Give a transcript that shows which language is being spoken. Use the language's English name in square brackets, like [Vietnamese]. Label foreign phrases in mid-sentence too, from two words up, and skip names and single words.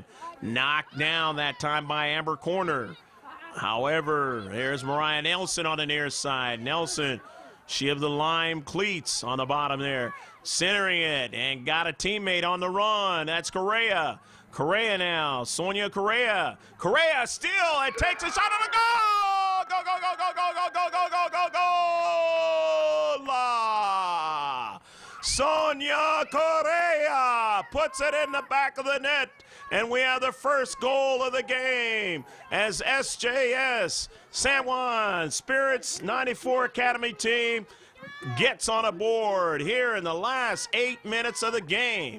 [English] Knocked down that time by Amber Corner. However, there's Mariah Nelson on the near side. Nelson, she have the lime cleats on the bottom there. Centering it, and got a teammate on the run. That's Correa. Correa now, Sonia Correa. Correa still, and takes a shot on the goal! Go, go, go, go, go, go, go, go, go, go, go! La! Sonia Correa puts it in the back of the net, and we have the first goal of the game as SJS San Juan Spirits 94 Academy team gets on a board here in the last 8 minutes of the game.